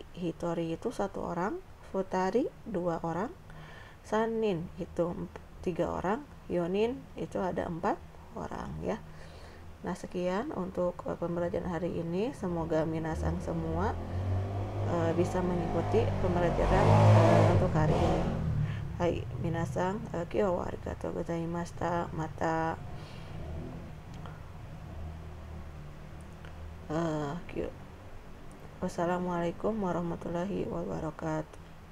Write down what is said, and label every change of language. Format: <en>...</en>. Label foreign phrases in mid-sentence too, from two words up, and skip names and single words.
<id>Hitori itu 1 orang, futari 2 orang, 3 nin itu 3 orang, 4 nin itu ada 4 orang ya. Nah, sekian untuk pembelajaran hari ini. Semoga minasang semua bisa mengikuti pembelajaran untuk hari ini.</id> <ja>はい皆さん、今日はありがとうございました.</ja> <ar>Mata والسلام عليكم ورحمة الله وبركاته.</ar>